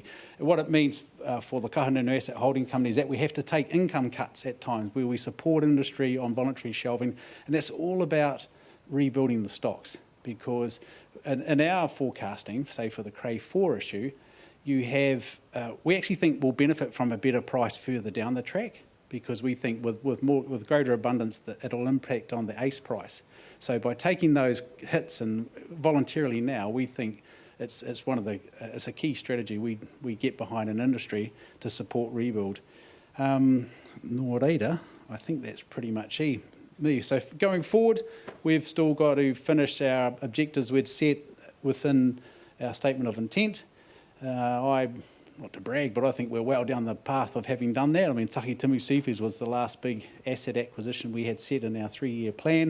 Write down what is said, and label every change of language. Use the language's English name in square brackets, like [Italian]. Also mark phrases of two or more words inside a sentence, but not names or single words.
[English] What it means for the Kahungunu Asset Holding Company is that we have to take income cuts at times where we support industry on voluntary shelving, and that's all about rebuilding the stocks, because in our forecasting, say for the Cray 4 issue, we actually think we'll benefit from a better price further down the track, because we think with greater abundance that it'll impact on the ACE price. So by taking those hits and voluntarily now, we think it's a key strategy we get behind an industry to support rebuild. [Māori] Nō reira, [English] I think that's pretty much me. So going forward, we've still got to finish our objectives we'd set within our statement of intent. Not to brag, but I think we're well down the path of having done that. I mean, Taki Timu Seafoods was the last big asset acquisition we had set in our 3-year plan.